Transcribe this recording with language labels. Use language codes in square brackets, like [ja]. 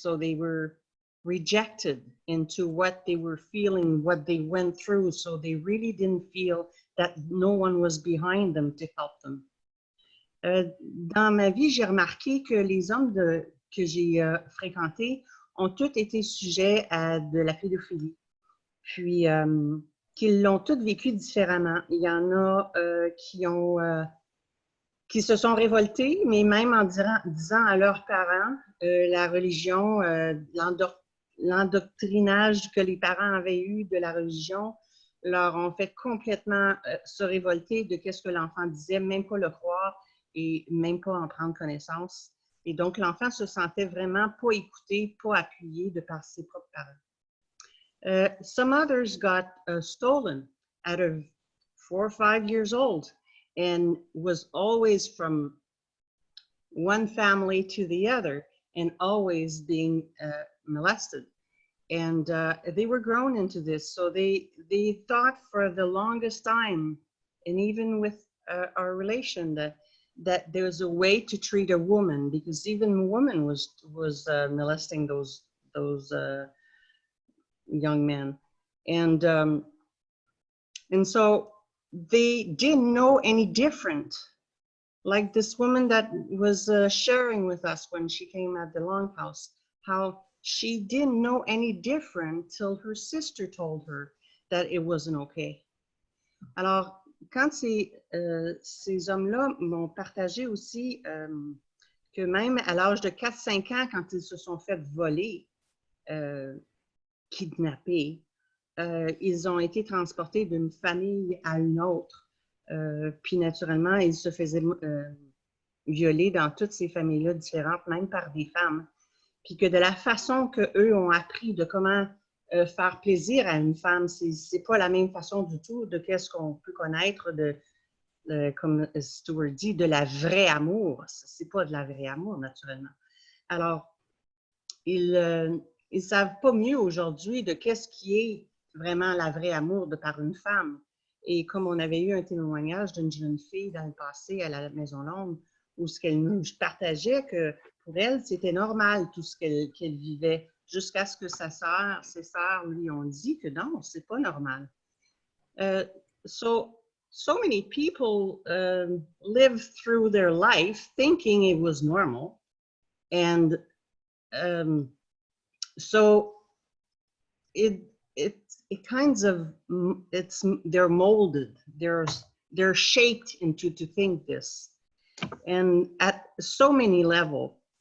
[en] So they were rejected into what they were feeling, what they went through. So they really didn't feel that no one was behind them to help them. [fr] Dans ma vie, j'ai remarqué que les hommes que j'ai fréquentés ont tous été sujets à de la pédophilie, puis qu'ils l'ont tous vécu différemment. Il y en a qui ont qui se sont révoltés, mais même en disant à leurs parents, la religion, l'endoctrinage que les parents avaient eu de la religion leur ont fait complètement se révolter de ce que l'enfant disait, même pas le croire et même pas en prendre connaissance. Et donc, l'enfant se sentait vraiment pas écouté, pas appuyé de par ses propres parents. [en] Some others got stolen out of 4 or 5 years old and was always from one family to the other and always being molested. And they were grown into this. So they thought for the longest time, and even with our relation, that there's a way to treat a woman, because even a woman was molesting those young men. And so they didn't know any different. Like this woman that was sharing with us when she came at the Longhouse, how she didn't know any different till her sister told her that it wasn't okay. [fr] Alors, quand ces hommes-là m'ont partagé aussi que même à l'âge de 4-5 ans, quand ils se sont fait voler, kidnappés, ils ont été transportés d'une famille à une autre. Puis naturellement, ils se faisaient violer dans toutes ces familles-là différentes, même par des femmes. Puis que de la façon qu'eux ont appris de comment faire plaisir à une femme, c'est pas la même façon du tout de qu'est-ce qu'on peut connaître comme Stuart dit, de la vraie amour. C'est pas de la vraie amour, naturellement. Alors, ils savent pas mieux aujourd'hui de qu'est-ce qui est vraiment la vraie amour de par une femme. Et comme on avait eu un témoignage d'une jeune fille dans le passé à la Maison Longue, où ce qu'elle nous partageait que pour elle, c'était normal tout ce qu'elle vivait, jusqu'à ce que ses sœurs lui ont dit que non, c'est pas normal. [en] So many people live through their life thinking it was normal, and so it kinds of they're molded, they're shaped into to think this, and at so many levels.